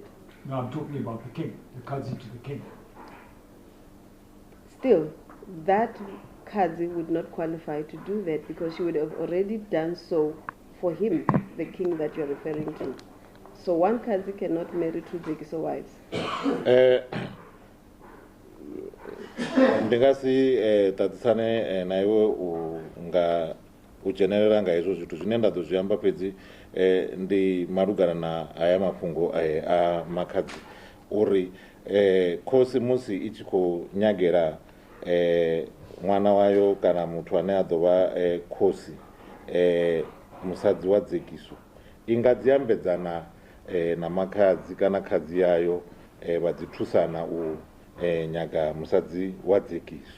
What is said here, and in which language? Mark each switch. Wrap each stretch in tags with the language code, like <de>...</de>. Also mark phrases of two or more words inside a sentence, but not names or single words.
<en>No, I'm talking about the king, the Kazi to the king. Still, that Kazi would not qualify to do that because she would have already done so for him, the king that you're referring to. So one Kazi cannot marry two Zigiso wives.</en> <ve>Ndingasi tatisane na iwe nga ujenerera nga hezwo zwithu zwine nda ḓo zwi amba fhedzi ndi malugana na aya mafhungo a makhadzi uri khosi musi i tshi khou nyagela ṅwana wayo kana muthu ane a ḓo vha khosi musadzi wa dzekiso i nga dzi ambedzana na makhadzi kana khadzi yayo vha dzi thusana u nyaga musadzi wa dzekiso.</ve>